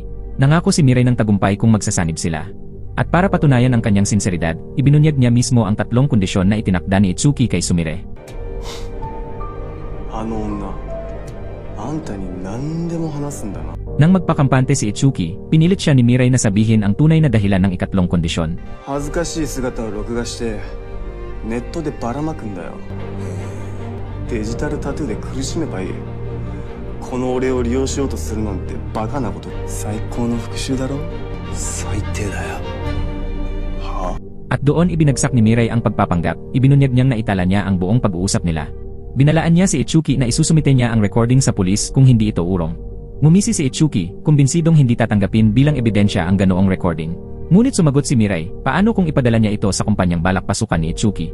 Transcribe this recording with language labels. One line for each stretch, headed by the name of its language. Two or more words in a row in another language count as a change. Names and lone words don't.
Filipino: Nangako si Mirai ng tagumpay kung magsasanib sila. At para patunayan ang kanyang sinseridad, ibinunyag niya mismo ang 3 kondisyon na itinakda ni Itsuki kay Sumire. Nang magpakampante si Itsuki, pinilit siya ni Mirai na sabihin ang tunay na dahilan ng 3 kondisyon.
Japanese: ネットでばらまくんだよ。デジタルタトゥーで苦しめばいい。この俺を利用しようとするなんてバカなこと。最高の復讐だろ。最低だよ。は?
Filipino: At doon ibinagsak ni Mirai ang pagpapanggap, ibinunyag niyang naitala niya ang buong pag-uusap nila. Binalaan niya si Itsuki na isusumite niya ang recording sa pulis kung hindi ito urong. Ngumisi si Itsuki, kumbinsidong hindi tatanggapin bilang ebidensya ang ganoong recording. Ngunit sumagot si Mirai, paano kung ipadala niya ito sa kumpanyang balak pasukan ni Itsuki?